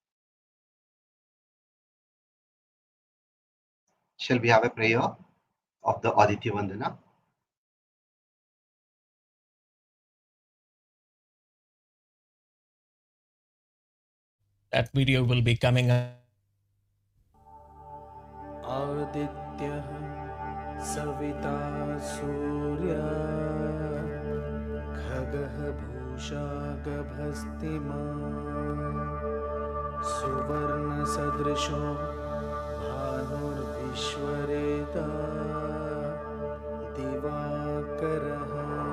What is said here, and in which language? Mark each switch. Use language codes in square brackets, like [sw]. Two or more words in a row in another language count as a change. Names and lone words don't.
[en] Shall we have a prayer of the Aditya Vandana? That video will be coming up. [sa] आदित्य सविता सूर्य खगः भूषा गभस्तिमान् सुवर्ण सदृशो भानुर् विश्वरेता दिवाकरः.